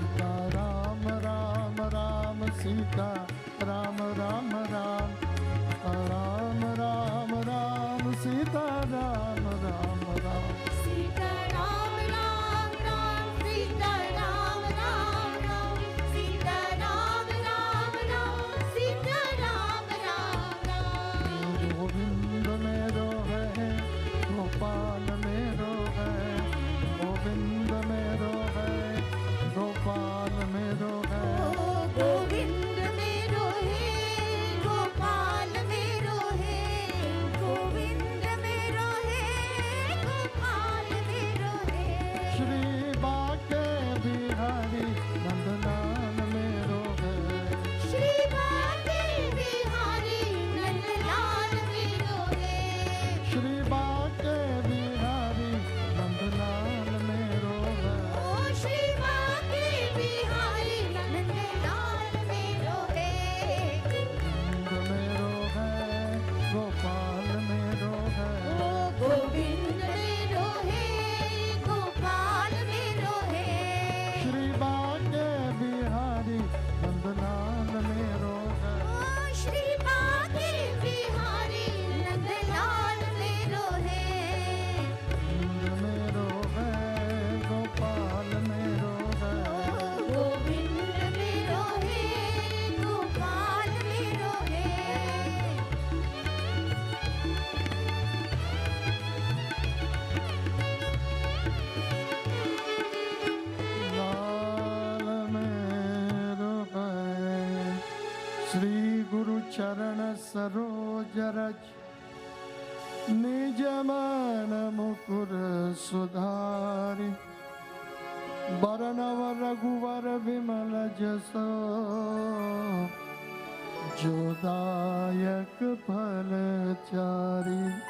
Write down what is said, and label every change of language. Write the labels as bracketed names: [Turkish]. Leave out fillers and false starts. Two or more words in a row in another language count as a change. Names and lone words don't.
[Braj] Ram Ram Ram Sita Ram Ram Ram, Ram Ram Ram Sita Ram Ram Ram. Sita Ram Ram Ram, Sita Ram Ram Ram, Sita Ram Ram Ram, Sita Ram Ram Ram. गोविंद मेरो है, गोपाल मेरो है, गोविंद मेरो है, गोपाल मेरो है. गोविंद मेरो है, गोपाल मेरो है, गोविंद मेरो है, गोपाल मेरो है. श्री बाके बिहारी नंदलाल मेरो है. श्री बाके बिहारी नंदलाल मेरो है. श्री बाके बिहारी नंदलाल मेरो है. ओ श्री बाके बिहारी नंदलाल मेरो है. गोविंद मेरो है, गोपाल मेरो है. ओ गोविंद मेरो है, गोपाल मेरो है. श्री बाके बिहारी नंदलाल मेरो है. ओ श्री बाके बिहारी नंदलाल मेरो है. गोविंद मेरो है, गोपाल मेरो है. गोविंद मेरो है, गोपाल मेरो है. लाल मेरो है. [Awadhi] श्री गुरु चरण सरोज रज, निज मन मुकुर सुधारि. बरनव रघुवर विमल जसो, जो दायक फल चारि.